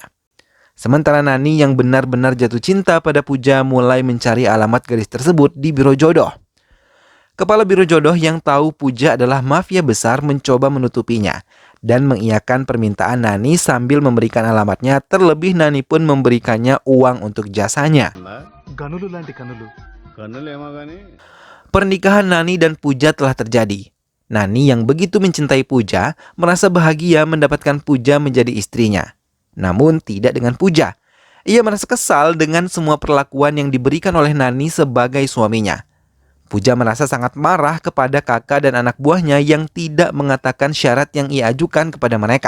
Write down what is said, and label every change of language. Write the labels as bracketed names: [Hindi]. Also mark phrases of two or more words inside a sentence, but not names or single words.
[Indonesian] Sementara Nani yang benar-benar jatuh cinta pada Puja mulai mencari alamat gadis tersebut di biro jodoh. Kepala biro jodoh yang tahu Puja adalah mafia besar mencoba menutupinya dan mengiyakan permintaan Nani sambil memberikan alamatnya, terlebih Nani pun memberikannya uang untuk jasanya. [Telugu] గనులు లాంటి కనులు కన్నులేమో కానీ [Indonesian] Pernikahan Nani dan Puja telah terjadi. Nani yang begitu mencintai Puja merasa bahagia mendapatkan Puja menjadi istrinya. Namun tidak dengan Puja. Ia merasa kesal dengan semua perlakuan yang diberikan oleh Nani sebagai suaminya. Puja merasa sangat marah kepada kakak dan anak buahnya yang tidak mengatakan syarat yang ia ajukan kepada mereka.